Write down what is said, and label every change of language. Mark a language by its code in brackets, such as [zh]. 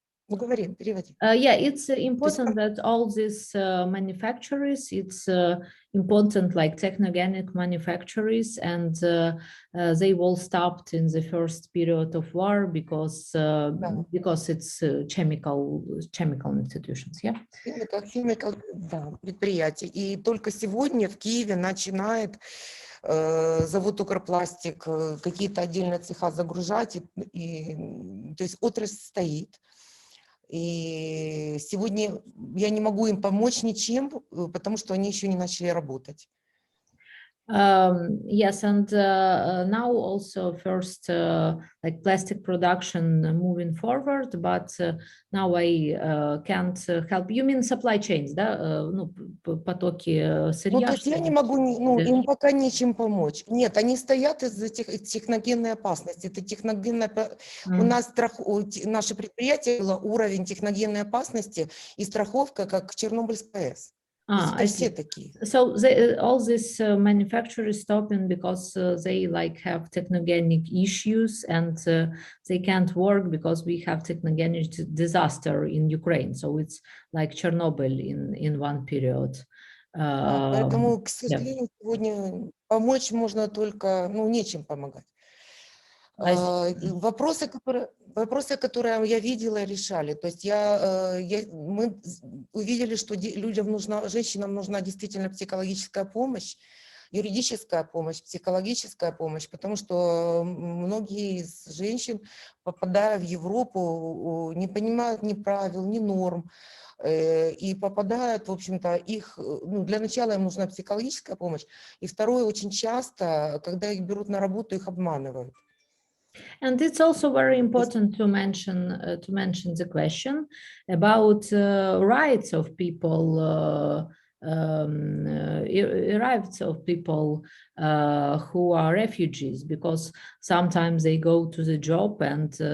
[en] Yeah, it's important that all these manufacturers, it's important like technogenic manufacturers, and they all stopped in the first period of war because it's chemical institutions. Yeah. [ru] Chemical, да, предприятия. И только сегодня в Киеве начинает завод Укрпластик какие-то отдельные цеха загружать, и то есть отрасль стоит. И сегодня я не могу им помочь ничем, потому что они еще не начали работать. [en] Yes, and now also first like plastic production moving forward, but now I can't help. You mean supply chains, [ru] да? Ну, потоки сырья. Ну, то есть я не могу, им пока нечем помочь. Нет, они стоят из-за техногенной опасности. Это техногенная... У нас наше предприятие было уровень техногенной опасности и страховка, как Чернобыльская АЭС. [en] I see. So all these manufacturers stopping because they like have technogenic issues and they can't work because we have technogenic disaster in Ukraine. So it's like Chernobyl in one period. [ru] Поэтому, к сожалению, сегодня помочь можно только, нечем помогать. Вопросы, которые я видела, решали. То есть мы увидели, что женщинам нужна действительно психологическая помощь, юридическая помощь, психологическая помощь, потому что многие из женщин, попадая в Европу, не понимают ни правил, ни норм, и попадают, в общем-то, для начала им нужна психологическая помощь, и второе, очень часто, когда их берут на работу, их обманывают. [en] And it's also very important to mention the question about rights of people, rights of people who are refugees, because sometimes they go to the job and